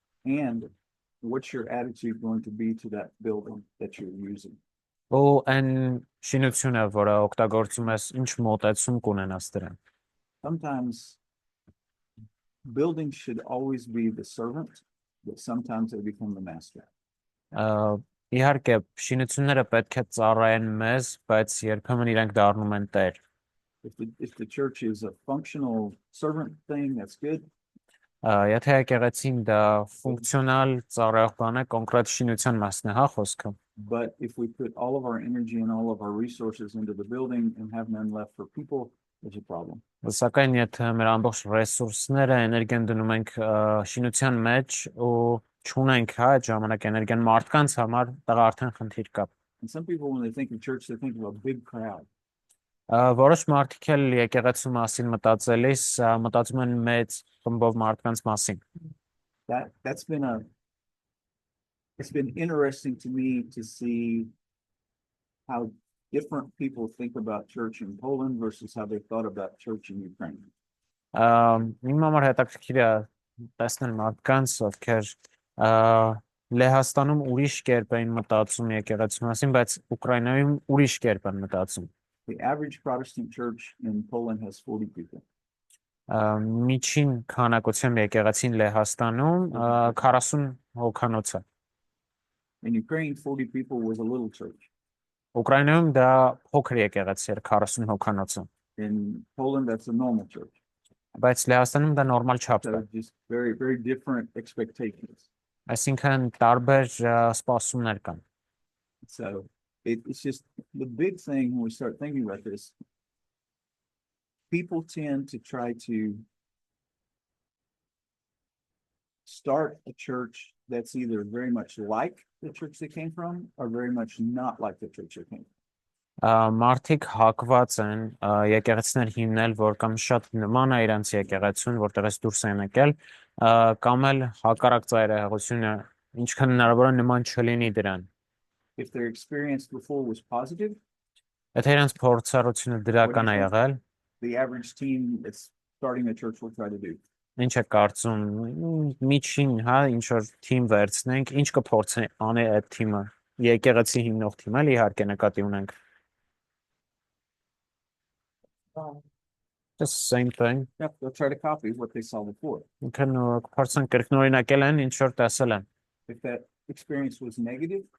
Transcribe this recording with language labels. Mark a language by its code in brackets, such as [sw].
[en] And what's your attitude going to be to that building that you're using? [hy] Ու այն շինությունը, որը օգտագործում ես, ինչ մոտեցում կունենաս դրան։ [en] Sometimes buildings should always be the servant, but sometimes they become the master. [hy] Իհարկե, շինությունները պետք է ծառայեն մեզ, բայց երբեմն իրենք դառնում են տեր։ [en] If the church is a functional servant thing, that's good. [hy] Եթե եկեղեցին դա ֆունկցիոնալ ծառայող բան է, կոնկրետ շինության մասն է, հա, խոսքը։ [en] But if we put all of our energy and all of our resources into the building and have none left for people, there's a problem. [hy] Սակայն եթե մեր ամբողջ ռեսուրսները, էներգիան դնում ենք շինության մեջ ու չունենք, հա, այդ ժամանակ էներգիան մարդկանց համար, դա արդեն խնդիր կա։ [en] And some people, when they think of church, they think of a big crowd. [hy] Որոշ մարդիկ էլ եկեղեցու մասին մտածելիս մտածում են մեծ խմբով մարդկանց մասին։ [en] It's been interesting to me to see how different people think about church in Poland versus how they thought about church in Ukraine. [hy] Իմ համար հետաքրքիր է տեսնել մարդկանց, ովքեր Լեհաստանում ուրիշ կերպ էին մտածում եկեղեցու մասին, բայց Ուկրաինայում ուրիշ կերպ են մտածում։ [en] The average Protestant church in Poland has 40 people. [hy] Միջին քանակությամբ եկեղեցին Լեհաստանում 40 հոգանոց է։ [en] In Ukraine, 40 people was a little church. [hy] Ուկրաինայում դա փոքր եկեղեցի էր 40 հոգանոցը։ [en] In Poland, that's a normal church. [hy] Բայց Լեհաստանում դա նորմալ չափ է։ [en] So just very, very different expectations. [hy] Այսինքն տարբեր սպասումներ կան։ [en] So it's just the big thing when we start thinking about this. People tend to try to start a church that's either very much like the church they came from or very much not like the church they came from. [hy] Մարդիկ հակված են եկեղեցիներ հիմնել, որ կամ շատ նման է իրանց եկեղեցուն, որտեղից դուրս են եկել, կամ էլ հակառակ ծայրահեղությունը ինչքան հնարավոր է նման չլինի դրան։ [en] If their experience before was positive, [hy] Եթե իրանց փորձառությունը դրական է եղել, [en] the average team that's starting a church will try to do. [hy] Ինչ է կարծում, միջին, հա, ինչ որ թիմ վերցնենք, ինչ կփորձի անի այդ թիմը, եկեղեցի հիմնող թիմը, էլ իհարկե նկատի ունենք։ [en] Just same thing. Yep, they'll try to copy what they saw before. [hy] Ինքն փորձեն կրկնօրինակել են, ինչ որ տեսել են։ [en] If that experience was negative,